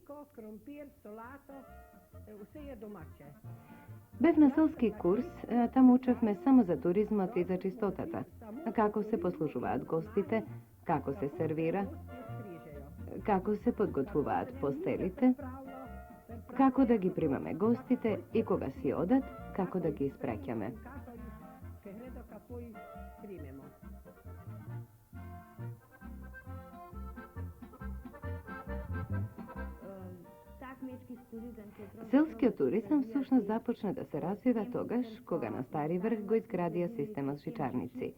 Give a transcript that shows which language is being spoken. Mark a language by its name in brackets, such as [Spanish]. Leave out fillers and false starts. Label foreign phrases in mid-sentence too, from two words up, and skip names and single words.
[Macedonian] Бев на селски курс, таму учевме само за туризмот и за чистотата, како се послужуваат гостите, како се сервира, како се подготвуваат постелите како да ги примаме гостите и кога си одат, како да ги испреќаме. Селскиот туризам всушност започна да се развива тогаш кога на Стари Врх го изградија системот шичарници.